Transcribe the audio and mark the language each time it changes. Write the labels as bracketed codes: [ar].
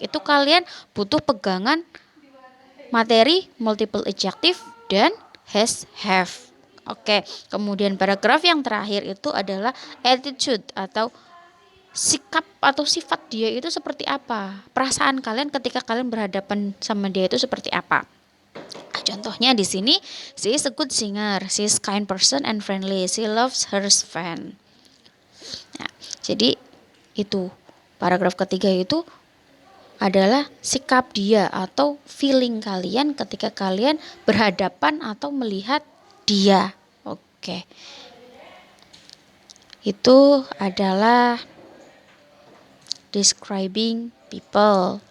[id] Itu kalian butuh pegangan materi multiple adjective dan has have. Oke, kemudian paragraf yang terakhir itu adalah attitude atau sikap atau sifat dia itu seperti apa. Perasaan kalian ketika kalian berhadapan sama dia itu seperti apa. Contohnya di sini, [en] she is a good singer, she is kind person and friendly, she loves her fan. [id] Nah, jadi itu paragraf ketiga itu adalah sikap dia atau feeling kalian ketika kalian berhadapan atau melihat dia. Oke. Itu adalah describing people.